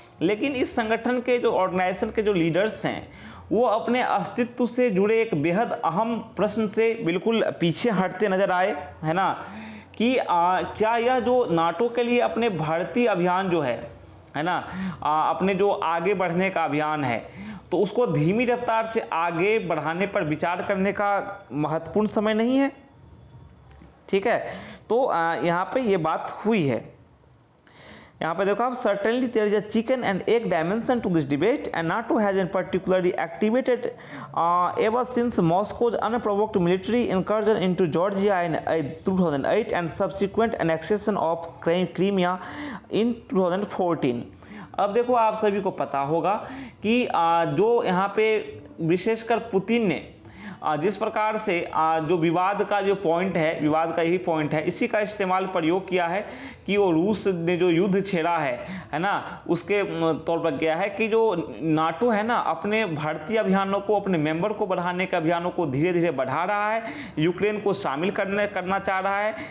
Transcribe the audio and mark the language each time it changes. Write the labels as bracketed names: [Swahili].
[Hindi] लेकिन इस संगठन के जो ऑर्गेनाइजेशन के जो लीडर्स हैं वो अपने अस्तित्व से जुड़े एक बेहद अहम प्रश्न से बिल्कुल पीछे हटते नजर आए, है ना, कि क्या यह जो नाटो के लिए अपने भर्ती अभियान जो है ना, अपने जो आगे बढ़ने का अभियान है तो उसको धीमी रफ्तार से आगे बढ़ाने पर विचार करने का महत्वपूर्ण समय नहीं है। ठीक है, तो यहाँ पे ये बात हुई है। यहाँ पे देखो आप, [English] certainly there is a chicken and egg dimension to this debate and NATO has in particularly activated ever since Moscow's unprovoked military incursion into Georgia in 2008 and subsequent annexation of Crimea in 2014। [Hindi] अब देखो आप सभी को पता होगा कि जो यहाँ पे विशेषकर पुतिन ने जिस प्रकार से जो विवाद का जो पॉइंट है, विवाद का यही पॉइंट है, इसी का इस्तेमाल प्रयोग किया है कि वो रूस ने जो युद्ध छेड़ा है ना, उसके तौर पर किया है कि जो नाटो है ना अपने भर्ती अभियानों को, अपने मेंबर को बढ़ाने के अभियानों को धीरे धीरे बढ़ा रहा है, यूक्रेन को शामिल करना चाह रहा है।